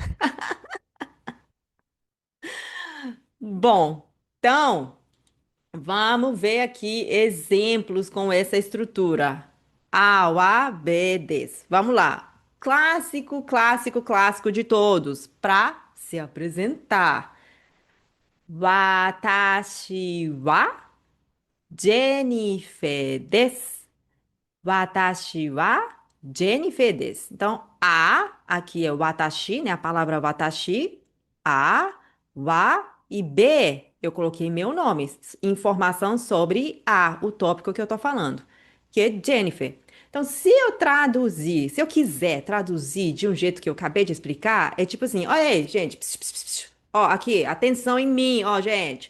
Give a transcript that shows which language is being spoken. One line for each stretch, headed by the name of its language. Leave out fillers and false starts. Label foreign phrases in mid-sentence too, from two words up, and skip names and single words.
Portuguese: Bom, então, vamos ver aqui exemplos com essa estrutura. A, o, A, B, Ds. Vamos lá. Clássico, clássico, clássico de todos. Para se apresentar.
Japanese: Watashi wa Jennifer desu. Watashi wa Jennifer desu.
Portuguese: Então, a, aqui é watashi, né? A palavra watashi. A, wa e B, eu coloquei meu nome. Informação sobre a, o tópico que eu tô falando, que é Jennifer. Então, se eu traduzir, se eu quiser traduzir de um jeito que eu acabei de explicar, é tipo assim, olha aí, gente, ó, aqui, atenção em mim, ó, gente.